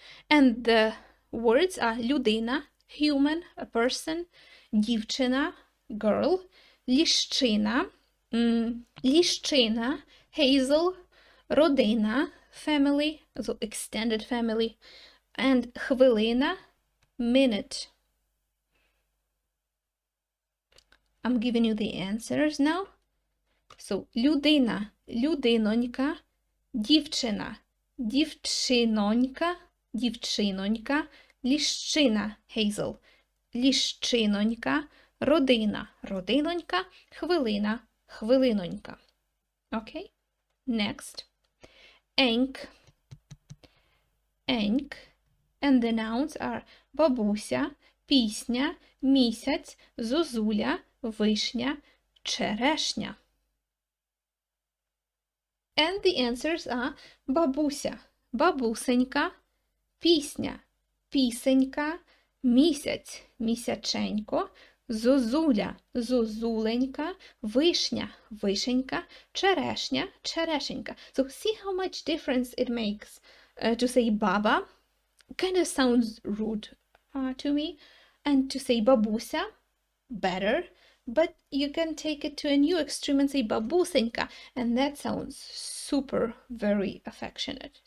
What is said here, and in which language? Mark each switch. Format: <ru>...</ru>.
<en>And the words are людина, human, a person, дівчина, girl, ліщина, ліщина, hazel, родина, family, so extended family, and хвилина, minute. I'm giving you the answers now.</en> <uk>So, людина, людинонька, дівчина, дівчинонька, дівчинонька, ліщина, hazel, ліщинонька, родина, родинонька, хвилина, хвилинонька.</uk> <en>Okay? Next.</en> <uk>Еньк, еньк.</uk> <en>And the nouns are бабуся,</en> <uk>пісня, місяць, зозуля, вишня, черешня.</uk> <en>And the answers are</en> <uk>бабуся, бабусенька, пісня, пісенька, місяць, місяченько, зозуля, зозуленька, вишня, вишенька, черешня, черешенька.</uk> <en>So see how much difference it makes to say baba, kind of sounds rude to me, and to say babuся, better, but you can take it to a new extreme and say babusenka, and that sounds super, very affectionate.</en>